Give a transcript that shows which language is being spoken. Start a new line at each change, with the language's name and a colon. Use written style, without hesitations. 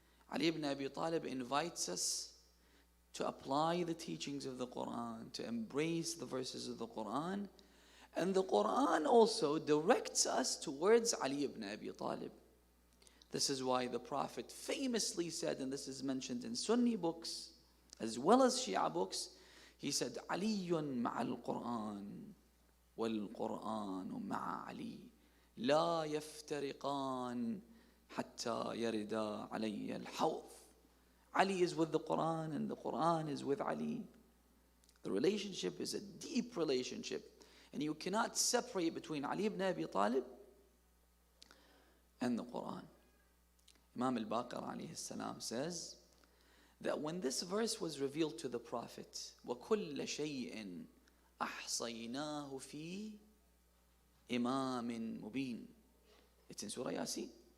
English: Ali ibn Abi Talib invites us to apply the teachings of the Quran, to embrace the verses of the Quran, and the Quran also directs us towards Ali ibn Abi Talib. This is why the Prophet famously said, and this is mentioned in Sunni books as well as Shia books, he said,
Arabic: Aliyun ma'al Quran wal Quran ma'a Ali. لا يفترقان حتى يرد علي الحوض.
English: Ali is with the Quran and the Quran is with Ali. The relationship is a deep relationship, and you cannot separate between Ali ibn Abi Talib and the Quran. Imam al-Baqir alayhi salam says that when this verse was revealed to the Prophet,
Arabic: وَكُلَّ شَيْءٍ أَحْصَيْنَاهُ فِي إِمَامٍ مُبِينٍ.
English: It's in Surah Yasin.